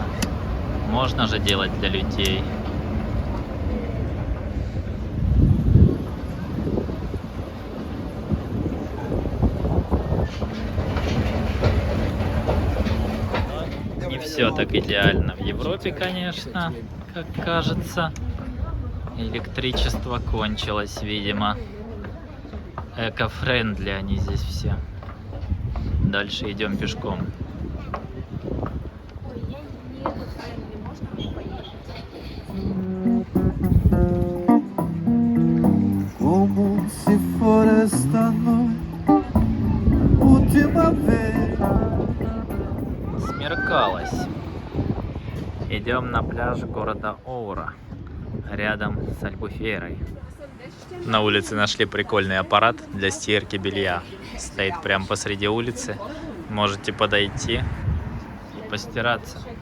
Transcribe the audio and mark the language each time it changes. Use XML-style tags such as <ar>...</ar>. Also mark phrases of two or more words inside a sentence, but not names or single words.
<ru>Можно же делать для людей. Не все так идеально в Европе, конечно, как кажется. Электричество кончилось, видимо. Эко-френдли они здесь все. Дальше идем пешком.</ru> <pt>Como se for esta noite, última vez.</pt> <ru>Смеркалось. Идем на пляж города Оура, рядом с Альбуфейрой. На улице нашли прикольный аппарат для стирки белья. Стоит прямо посреди улицы. Можете подойти и постираться.</ru>